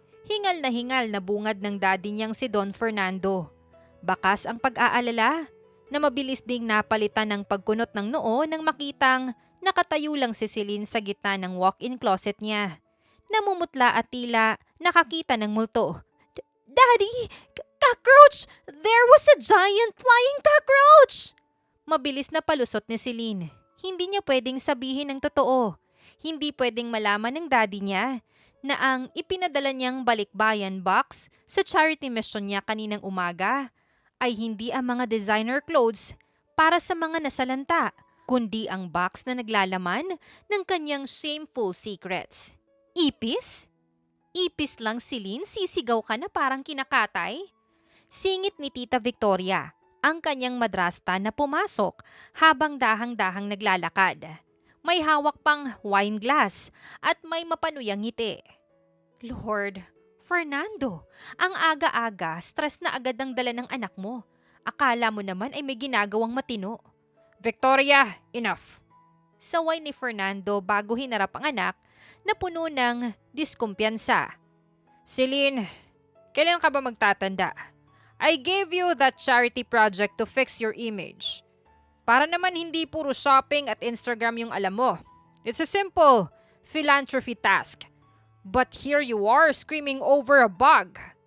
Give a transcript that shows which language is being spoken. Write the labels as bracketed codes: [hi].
[tl] Hingal na bungad ng daddy niyang si Don Fernando. Bakas ang pag-aalala na mabilis ding napalitan ng pagkunot ng noo nang makitang nakatayo lang si Celine sa gitna ng walk-in closet niya. Namumutla at tila nakakita ng multo. [en] Daddy! Cockroach! There was a giant flying cockroach! [tl] Mabilis na palusot ni Celine. Hindi niya pwedeng sabihin ang totoo. Hindi pwedeng malaman ng daddy niya na ang ipinadala niyang balikbayan box sa charity mission niya kaninang umaga ay hindi ang mga designer clothes para sa mga nasalanta, kundi ang box na naglalaman ng kanyang [en] shameful secrets. [tl] Ipis? Ipis lang, Celine, sisigaw ka na parang kinakatay? Singit ni Tita Victoria, ang kanyang madrasta na pumasok habang dahang-dahang naglalakad. May hawak pang wine glass at may mapanuyang ngiti. Lord, Fernando, ang aga-aga, stress na agad ang dala ng anak mo. Akala mo naman ay may ginagawang matino. Victoria, [en] enough! [tl] Saway ni Fernando bago hinarap ang anak na puno ng diskumpiyansa. Celine, kailan ka ba magtatanda? [en] I gave you that charity project to fix your image. [tl] Para naman hindi puro shopping at Instagram yung alam mo. [en] It's a simple philanthropy task. But here you are screaming over a bug.